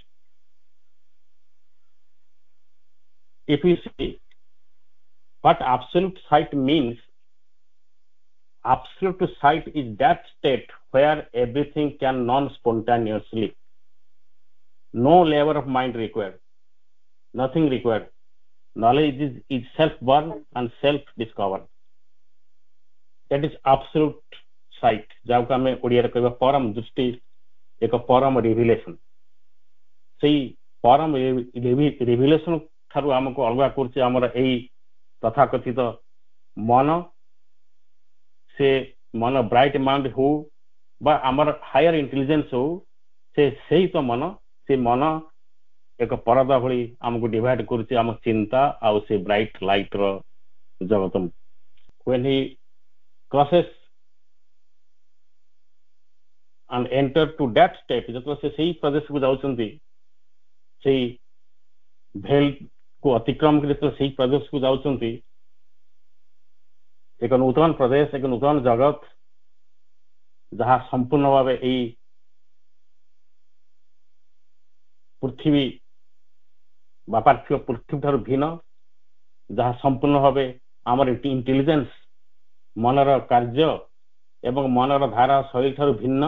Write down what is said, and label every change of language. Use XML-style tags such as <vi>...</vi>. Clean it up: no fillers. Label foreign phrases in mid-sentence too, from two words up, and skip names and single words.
<en>If you see what absolute sight means, absolute sight is that state where everything can non-spontaneously. No labor of mind required, nothing required. Knowledge is self-born and self-discovered. That is absolute sight.</en> <or>ଯାହାକୁ ଆମେ ଓଡ଼ିଆରେ କହିବା ପରମ ଦୃଷ୍ଟି, ଏକ ପରମ ରିଭିଲେସନ. ସେଇ ପରମ ରିଭିଲେସନ ଠାରୁ ଆମକୁ ଅଲଗା କରୁଛି ଆମର ଏଇ ତଥାକଥିତ ମନ. ସେ ମନ</or> <en>bright mind</en> <or>ହଉ ବା ଆମର</or> <en>higher intelligence</en> <or>ହଉ, ସେଇ ତ ମନ, ସେ ମନ ଏକ ପରଦା ଭଳି ଆମକୁ ଡିଭାଇଡ କରୁଛି ଆମ ଚିନ୍ତା ଆଉ ସେ</or> <en>bright light</en> <or>ର ଜଗତ.</or> <en>when he crosses and enter to that state,</en> <or>ଯେତେବେଳେ ସେ ସେଇ ପ୍ରଦେଶକୁ ଯାଉଛନ୍ତି, ସେଇ ଭେଲ କୁ ଅତିକ୍ରମ କରି ଯେତେବେଳେ ସେଇ ପ୍ରଦେଶକୁ ଯାଉଛନ୍ତି, ଏକ ନୂତନ ପ୍ରଦେଶ, ଏକ ନୂତନ ଜଗତ, ଯାହା ସମ୍ପୂର୍ଣ୍ଣ ଭାବେ ଏଇ ପୃଥିବୀ ବା ପାର୍ଥିବ ପୃଥିବୀ ଠାରୁ ଭିନ୍ନ, ଯାହା ସମ୍ପୂର୍ଣ୍ଣ ଭାବେ ଆମର ଇଣ୍ଟେଲିଜେନ୍ସ, ମନର କାର୍ଯ୍ୟ ଏବଂ ମନର ଧାରା ଶୈଳୀ ଠାରୁ ଭିନ୍ନ.</or>